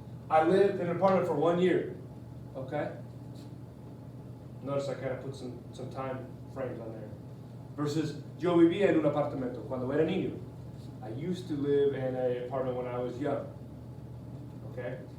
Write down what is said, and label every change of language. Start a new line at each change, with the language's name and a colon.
English: I lived in an apartment for 1 year. Okay? Notice I kind of put some time frames on there.
Spanish: Versus, yo vivía en un apartamento cuando era niño.
English: I used to live in an apartment when I was young. Okay?